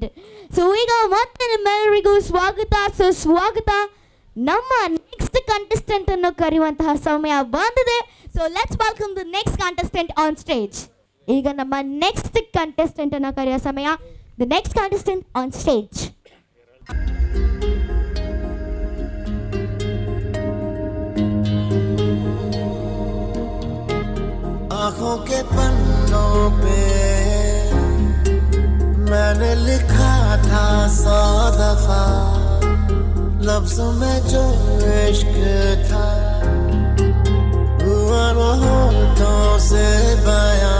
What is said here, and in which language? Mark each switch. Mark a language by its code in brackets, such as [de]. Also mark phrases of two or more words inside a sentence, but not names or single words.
[kn] ಸೊ ಈಗ ಮತ್ತೆ ನಿಮ್ಮೆಲ್ಲರಿಗೂ ಸ್ವಾಗತ, ಸುಸ್ವಾಗತ. ನಮ್ಮ [en] next contestant [kn] ಅನ್ನು ಕರೆಯುವಂತಹ ಸಮಯ ಬಂದಿದೆ. [en] so let's welcome the next contestant on stage. [kn] ಈಗ ನಮ್ಮ [en] next contestant [kn] ಅನ್ನು ಕರೆಯುವ ಸಮಯ. [en] the next contestant on stage. [hi] आँखों के पन्नों पे मैंने लिखा था 100 दफा, लफ्ज़ों में जो इश्क था हुआ वो होठों से बयां।